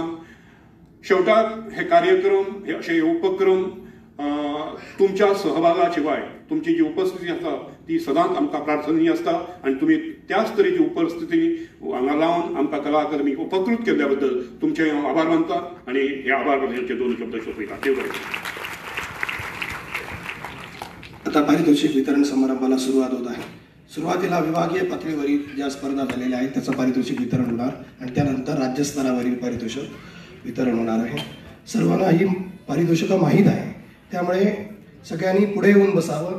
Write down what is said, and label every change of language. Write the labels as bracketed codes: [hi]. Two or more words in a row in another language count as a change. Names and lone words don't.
[kok] शेवटाक हे कार्यक्रम, हे अशे उपक्रम तुमच्या सहभागा शिवाय तुमची जी उपस्थिती आसा ती सदांच आमकां प्रार्थनीय आसता आणि तुमी त्याच तरेची उपस्थिती हांगा लावन आमकां कला अकादमी उपकृत केल्ल्या बद्दल तुमचे हांव आभार मानतां आणि हे आभार मानचे 2 शब्द सोंपयतां. देव बरें. [mr] आता पारितोषिक वितरण समारंभाला सुरुवात होत आहे. सुरुवातीला विभागीय पातळीवरील ज्या स्पर्धा झालेल्या आहेत त्याचं पारितोषिक वितरण होणार आणि त्यानंतर राज्यस्तरावरील पारितोषिक वितरण होणार आहे. सर्वांना ही पारितोषिकं माहीत आहे, त्यामुळे सगळ्यांनी पुढे येऊन बसावं.